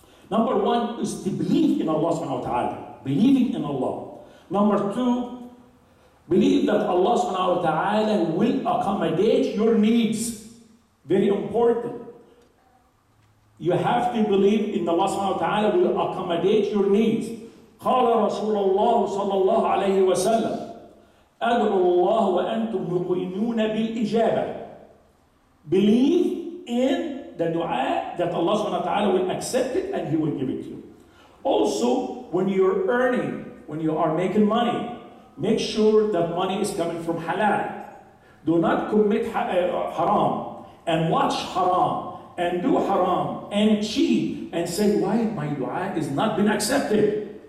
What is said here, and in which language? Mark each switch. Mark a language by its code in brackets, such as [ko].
[en] Number one is to believe in Allah subhanahu wa ta'ala. Believing in Allah. Number two, believe that Allah subhanahu wa ta'ala will accommodate your needs. Very important. You have to believe in Allah subhanahu wa ta'ala will accommodate your needs. [ar] قال رسول الله صلى الله عليه وسلم أدعو الله وأنتم مؤمنون بالإجابة. [en] Believe in the dua that Allah subhanahu wa ta'ala will accept it and He will give it to you. Also, when you're earning, when you are making money, make sure that money is coming from halal. Do not commit haram and watch haram and do haram and cheat and say, why my dua is not been accepted?